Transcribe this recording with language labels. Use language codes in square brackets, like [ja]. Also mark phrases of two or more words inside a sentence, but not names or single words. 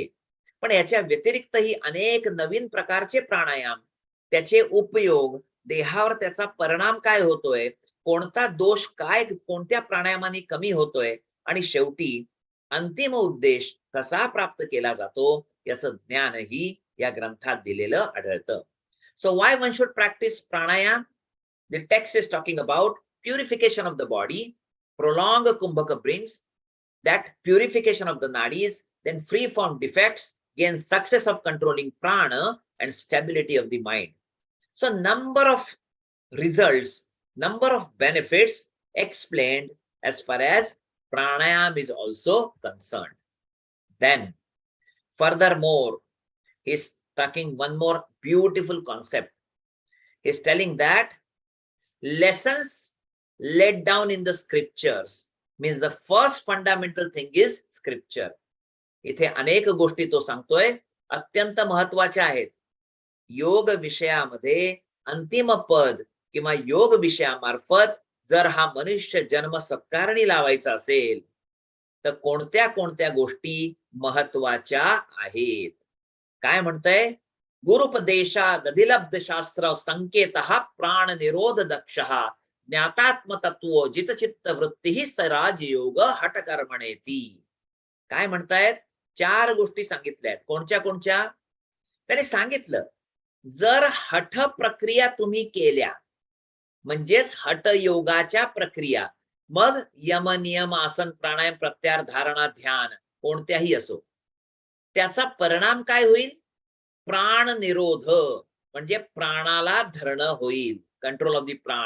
[mr] पण याच्या व्यतिरिक्तही अनेक नवीन प्रकारचे प्राणायाम, त्याचे उपयोग, देहावर त्याचा परिणाम काय होतोय, कोणता दोष काय कोणत्या प्राणायामाने कमी होतोय, आणि शेवटी अंतिम उद्देश कसा प्राप्त केला जातो याचं ज्ञानही या ग्रंथात दिलेलं आढळतं. [en] So why one should practice pranayam? The text is talking about purification of the body. Prolonged kumbhaka brings that purification of the nadis, then free from defects, gain success of controlling prana and stability of the mind. So number of results, number of benefits explained as far as pranayam is also concerned. Then furthermore, he's talking one more beautiful concept. He's telling that lessons laid down in the scriptures means the first fundamental thing is scripture. [mr] इथे अनेक गोष्टी तो सांगतोय, अत्यंत महत्वाच्या आहेत. योग विषयामध्ये अंतिम पद किंवा योग विषयामार्फत जर हा मनुष्य जन्म सत्कारणी लावायचा असेल तर कोणत्या कोणत्या गोष्टी महत्वाच्या आहेत. काय म्हणतंय, [sa] गुरुपदेशादधिलब्ध शास्त्र संकेतः प्राण निरोध दक्षः ज्ञातात्म तत्व जितचित्त वृत्ती स राजयोग हठकर्मणेती. [mr] काय म्हणतायत, 4 गोष्टी सांगितल्या आहेत. कोणत्या कोणत्या त्याने सांगितलं, जर हठ प्रक्रिया तुम्ही केल्या म्हणजेच हठ योगाच्या प्रक्रिया, मग यम नियम आसन प्राणायाम प्रत्याहार धारणा ध्यान कोणत्याही असो, त्याचा परिणाम काय होईल, प्राण निरोध म्हणजे प्राणाला धरणं होईल, [en] control of the prana.